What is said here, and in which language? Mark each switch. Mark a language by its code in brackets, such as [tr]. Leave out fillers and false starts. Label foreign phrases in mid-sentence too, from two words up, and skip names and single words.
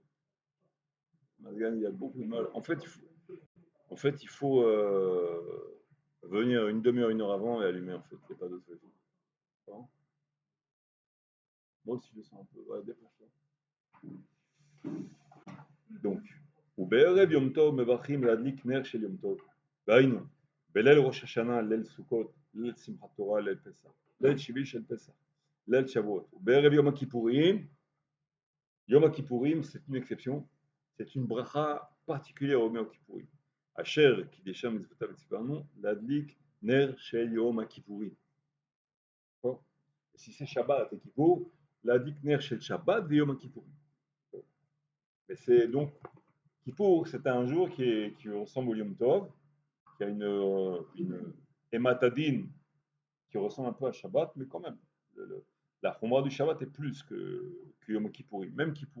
[fr] Mazgan, il a beaucoup de mal. En fait, il faut venir une demi-heure, une heure avant et allumer. En fait, il n'y a pas d'autre solution. Moi aussi, je sens un peu. Ouais, dépêche-toi. Donc, [he] ובערב יום טוב מברכים להדליק נר של יום טוב. והיינו, בליל ראש השנה, ליל סוכות, ליל שמחת תורה, ליל פסח, ליל שביעי של פסח, ליל שבועות. ובערב יום הכיפורים, [fr] c'est une exception, c'est une bracha particulière au Yom Kippourim. [he] אשר קידשם מצוותיו וציוונו, להדליק נר של יום הכיפורים. [fr] Si c'est Shabbat et Kippour, [he] להדליק נר של שבת ויום הכיפורים. [fr] Mais c'est donc Kippour, c'est un jour qui ressemble au [he] יום טוב, [fr] qui a une hématadine qui ressemble un peu à Shabbat, mais quand même, la Khumra du Shabbat est plus que Yom Kippour, même Kippour.